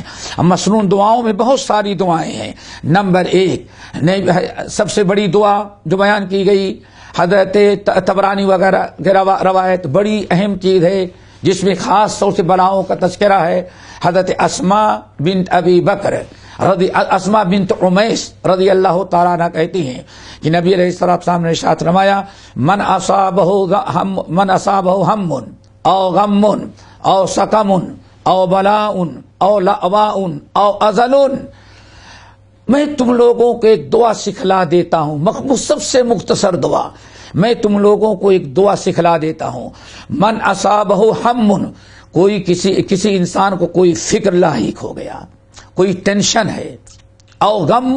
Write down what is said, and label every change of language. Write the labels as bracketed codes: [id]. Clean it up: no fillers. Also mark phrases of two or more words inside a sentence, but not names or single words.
[ur] مسنون دعاؤں میں بہت ساری دعائیں ہیں. نمبر 1، سب سے بڑی دعا جو بیان کی گئی حضرت طبرانی وغیرہ کی روایت، بڑی اہم چیز ہے جس میں خاص طور سے بلاؤں کا تذکرہ ہے. حضرت اسماء بنت ابی بکر اسماء بنت عمیس [ar] رضی اللہ تعالیٰ عنہ [ur] کہتی ہیں کہ نبی [ar] علیہ السلام [ur] نے ارشاد فرمایا، [ar] من اصابہ ہم او غم او سقم او بلاء او لأواء او ازل. [ur] میں تم لوگوں کو ایک دعا سکھلا دیتا ہوں، سب سے مختصر دعا. میں تم لوگوں کو ایک دعا سکھلا دیتا ہوں. [ar] من اصابہ ہم، [ur] کوئی کسی انسان کو کوئی فکر لاحق ہو گیا، کوئی ٹینشن ہے، [ar] او غم،